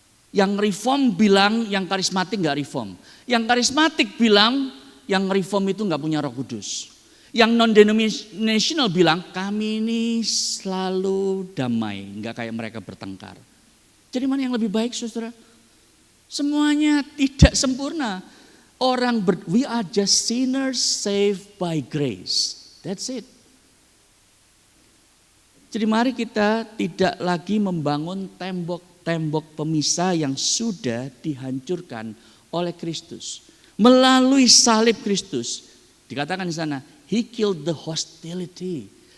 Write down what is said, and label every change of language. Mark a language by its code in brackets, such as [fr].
[id] Yang reform bilang yang karismatik gak reform. Yang karismatik bilang yang reform itu gak punya Roh Kudus. Yang non-denominational bilang kami ini selalu damai, gak kayak mereka bertengkar. Jadi mana yang lebih baik, saudara? Semuanya tidak sempurna. [en] We are just sinners saved by grace. That's it. [id] Jadi mari kita tidak lagi membangun tembok-tembok pemisah yang sudah dihancurkan oleh Kristus. Melalui salib Kristus. Dikatakan di sana, [en] He killed the hostility.